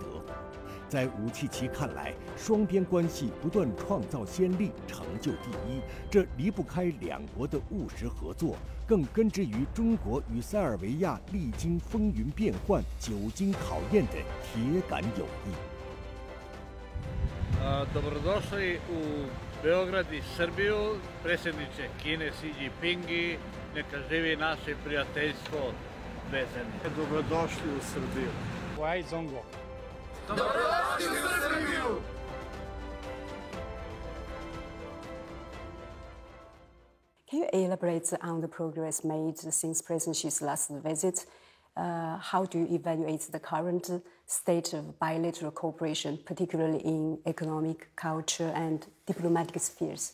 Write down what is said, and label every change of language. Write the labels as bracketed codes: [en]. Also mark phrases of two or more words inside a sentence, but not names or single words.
[zh] 在武契奇看来，双边关系不断创造先例，成就第一，这离不开两国的务实合作，更根植于中国与塞尔维亚历经风云变幻、久经考验的铁杆友谊。 [sr] Dobrodošli u Beograd i Srbiju, predsjedniče Kine Xi Jinping, neka živi naše prijateljstvo dve zemlje. Dobrodošli u Srbiju. Wai Zongo. Dobrodošli u Srbiju. [en] Can you elaborate on the progress made since President Xi's last visit? How do you evaluate the current state of bilateral cooperation, particularly in economic, culture, and diplomatic spheres?